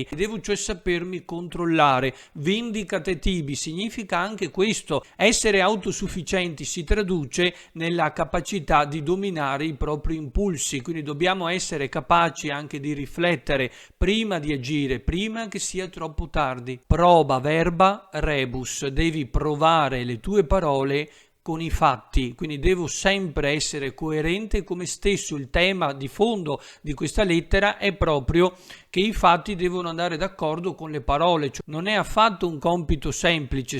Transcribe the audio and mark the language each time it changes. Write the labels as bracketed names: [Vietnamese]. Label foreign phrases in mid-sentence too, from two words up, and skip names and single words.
[Italian] Devo cioè sapermi controllare. [Latin] Vindicate tibi [Italian] significa anche questo. Essere autosufficienti si traduce nella capacità di dominare i propri impulsi, quindi dobbiamo essere capaci anche di riflettere prima di agire, prima che sia troppo tardi. [Latin] Proba verba rebus, [Italian] devi provare le tue parole con i fatti, quindi devo sempre essere coerente con me stesso. Il tema di fondo di questa lettera è proprio che i fatti devono andare d'accordo con le parole, cioè non è affatto un compito semplice.